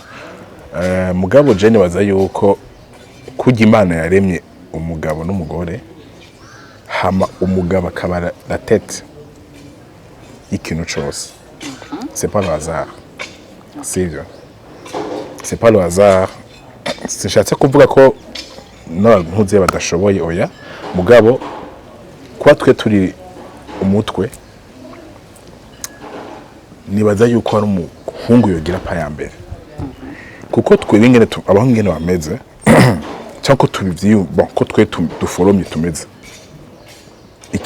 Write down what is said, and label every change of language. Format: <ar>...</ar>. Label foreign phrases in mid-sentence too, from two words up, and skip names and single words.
<rn>Mugabo jene waza yuko kujya Imana yaremye umugabo n'umugore hama umugabo akaba</rn> <fr>la tête</fr> <rn>ikintu cyose.</rn> <fr>C'est pas le hasard. Sivyo. C'est pas le hasard.</fr> <rn>Sishatse kuvuga ko ntuze badashoboye oya mugabo kwa twe turi umutwe nibaza yuko ari umuhungu yogira pa ya mbere kuko twe bingene abahungu ngene bameze cyangwa tubivyiye bon ko twe duforomye tumeze</rn>